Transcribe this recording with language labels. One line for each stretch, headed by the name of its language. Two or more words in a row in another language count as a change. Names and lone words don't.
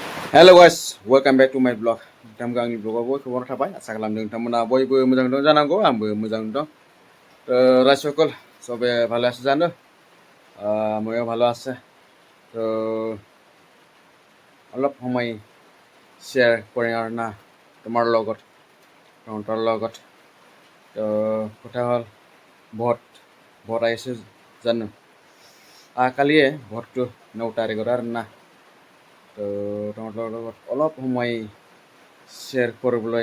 English: Hello guys, welcome back to my vlog.
Bodo: Nोंथांमोनखौ आंनि vlogआव बयखौबो थाबाय आसा खालामदों नोंथांमोना बयबो मोजां दं जानांगौ आंबो मोजां दं।
Assamese: রাইজ সকল সবে ভালো আছে জানো ময়ও ভালো আছে তো অলপ সময় শ্বেয়াৰ কৰিম আৰু না তোমাৰ লগত তহঁতৰ লগত তো কথা হ'ল ভোট আহিছে জানো কালিয়ে ভোটটো 9 তাৰিখত আৰু না তো তহঁতৰ লগত অলপ সময় শ্বেয়াৰ কৰিবলৈ